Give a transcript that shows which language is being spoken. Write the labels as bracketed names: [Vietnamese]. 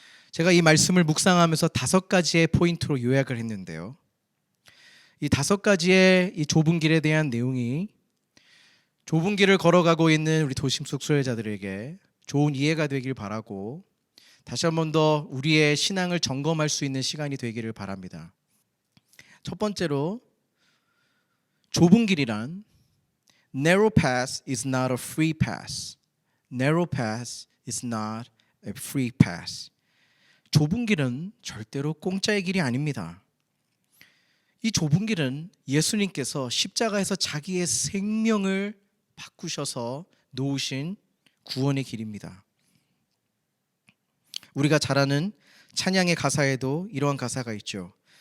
[Korean] 제가 이 말씀을 묵상하면서 5가지의 포인트로 요약을 했는데요. 이 5가지의 이 좁은 길에 대한 내용이 좁은 길을 걸어가고 있는 우리 도심 속 순례자들에게 좋은 이해가 되길 바라고 다시 한 번 더 우리의 신앙을 점검할 수 있는 시간이 되기를 바랍니다. 첫 번째로, 좁은 길이란 [English] narrow path is not a free path. Narrow path is not a free path. [Korean] 좁은 길은 절대로 공짜의 길이 아닙니다. 이 좁은 길은 예수님께서 십자가에서 자기의 생명을 바꾸셔서 놓으신 구원의 길입니다. 우리가 잘 아는 찬양의 가사에도 이러한 가사가 있죠.